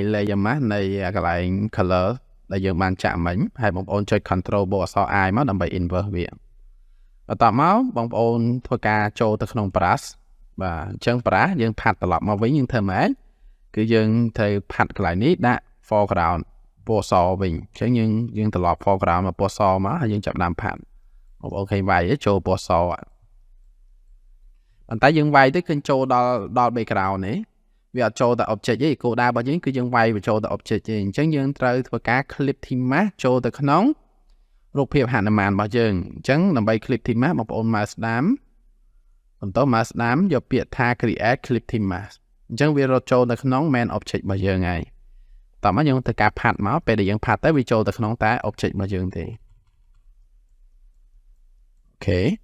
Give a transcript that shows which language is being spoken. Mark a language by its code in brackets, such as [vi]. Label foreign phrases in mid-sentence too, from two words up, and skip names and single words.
[en] layer mask [km] នៃកន្លែង color ដែលយើងបានចាក់មិញហើយបងប្អូនចុច control បូកអក្សរ I មកដើម្បី invert វាបន្ទាប់មកបងប្អូនធ្វើការចូលទៅក្នុង brush បាទអញ្ចឹង brush យើងផាត់ត្រឡប់មកវិញយើងធ្វើម៉េចគឺយើងត្រូវផាត់កន្លែងនេះដាក់ foreground ពណ៌សវិញអញ្ចឹងយើងត្រឡប់ foreground មកពណ៌សមកហើយយើងចាប់ដើមផាត់បងប្អូនឃើញវាយចូលពណ៌ស ប៉ុន្តែយើងវាយទៅឃើញចូលដល់ background នេះវាអត់ចូលតែ object ទេគោលដៅរបស់យើងគឺយើងវាយបញ្ចូលតែ object ទេអញ្ចឹងយើងត្រូវធ្វើការ [en] clip theme mask [km] ចូលទៅក្នុងរូបភាព Hanuman របស់យើងអញ្ចឹងដើម្បី [en] clip theme mask [km] បងប្អូនមកស្ដាំបន្តមកស្ដាំយកពាក្យថា [en] create clip theme mask [km] អញ្ចឹងវារត់ចូលទៅក្នុង [en] main object [km] របស់យើងហើយតោះមកយើងធ្វើការផាត់មកពេលដែលយើងផាត់ទៅវាចូលទៅក្នុងតែ object របស់យើងទេអូខេ